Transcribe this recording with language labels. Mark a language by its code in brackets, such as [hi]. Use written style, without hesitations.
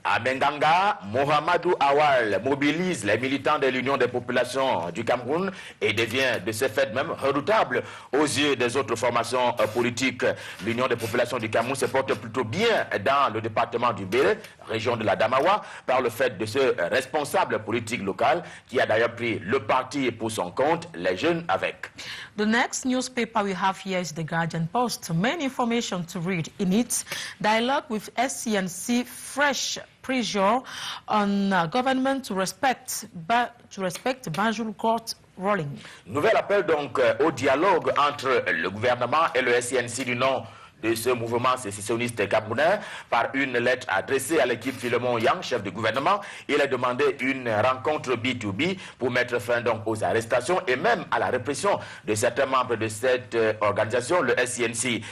[fr] À Benganga, Mohamedou Awal mobilise les militants de l'Union des populations du Cameroun et devient de ce fait même redoutable aux yeux des autres formations politiques. L'Union des populations du Cameroun se porte plutôt bien dans le département du Mbéré, région de la Damawa, par le fait de ce responsable politique local qui a d'ailleurs pris le parti pour son compte, les jeunes avec. [en] The next newspaper we have here is the Guardian Post. Main information to read in it: dialogue with SCNC, fresh pressure on government to respect Banjul Court ruling. [fr] Nouvel appel donc au dialogue entre le gouvernement et le SCNC du nom de ce mouvement sécessionniste camerounais. Par une lettre adressée à l'équipe Philemon Yang, chef du gouvernement, il a demandé une rencontre B2B pour mettre fin donc aux arrestations et même à la répression de certains membres de cette organisation, le SCNC.